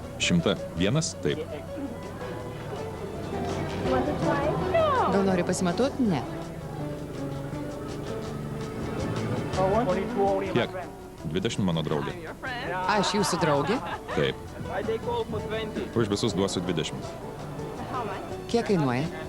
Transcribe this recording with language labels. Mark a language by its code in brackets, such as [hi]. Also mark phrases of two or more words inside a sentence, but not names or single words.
[lt] 100. Vienas? Taip. Gal nori pasimatuoti? Ne. Kiek? 20 mano draugė. [en] Your friend? [lt] Aš jūsų draugė. Taip. [en] I take all for 20. [lt] Už visus duosiu 20. [en] How much? [lt] Kiek kainuoja?